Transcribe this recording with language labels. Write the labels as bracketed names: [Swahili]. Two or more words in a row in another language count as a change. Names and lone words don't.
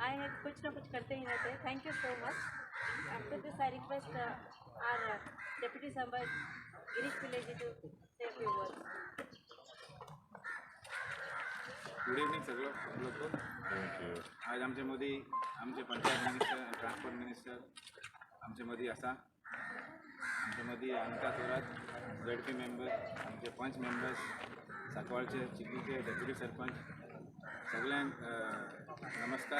[Hindi] आए हैं कुछ ना कुछ करते ही रहते हैं. [English] Thank you so much. After this I request our deputy sarpanch Girish Pillay ji to say few words. good evening [Konkani] सगळं लोक. आज आमचे मदी आमचे पंचायत मिनिस्टर [English] transport minister [Konkani] आमचे मदी आसा. आमचे मदी अनिता थोरात ZP मेंबर, आमचे पंच मेंबर्स, सांकवाळचे चिखलीचे डेप्युटी सरपंच सगळ्यांक नमस्कार.